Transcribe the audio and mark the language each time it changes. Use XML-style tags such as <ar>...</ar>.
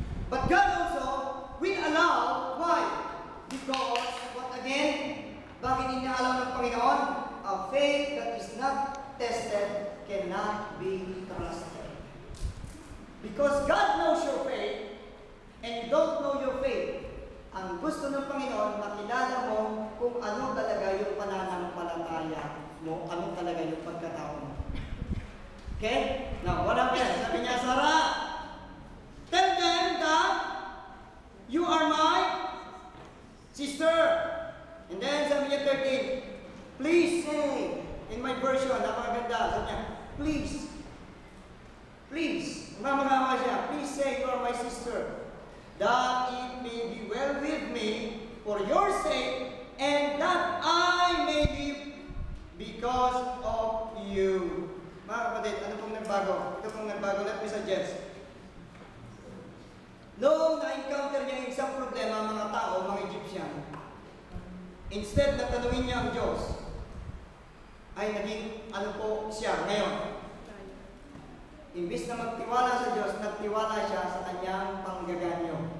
<en>But God also will allow. Why? Because, what again?</en> <tl>Bakit inaalaw ng Panginoon?</tl> <en>A faith that is not tested cannot be trusted. Because God knows your faith and you don't know your faith.</en> <tl>Ang gusto ng Panginoon, makilala mo kung ano talaga yung pananampalataya mo, ano talaga yung pagkatao mo.</tl> <en>Okay? Now, what happened?</en> <tl>Sabi niya,</tl> <en>Sarah, tell them that you are my sister. And then,</en> <tl>sabi niya 13,</tl> <en>please say, in my version,</en> <tl>napakaganda, sabi niya,</tl> <en>please,</en> <tl>mamagama siya,</tl> <en>please say you are my sister, that it may be well with me for your sake, and that I may live because of you.</en> <tl>Mga kapatid, ano pong nagbago? Ito pong nagbago,</tl> <en>let me suggest.</en> <tl>Noong na-encounter niya yung isang problema, mga tao, mga Egyptian, instead na tanungin niya ang Diyos, ay naging ano po siya ngayon. Imbis na magtiwala sa Diyos, nagtiwala siya sa kanyang panggaganyo.</tl>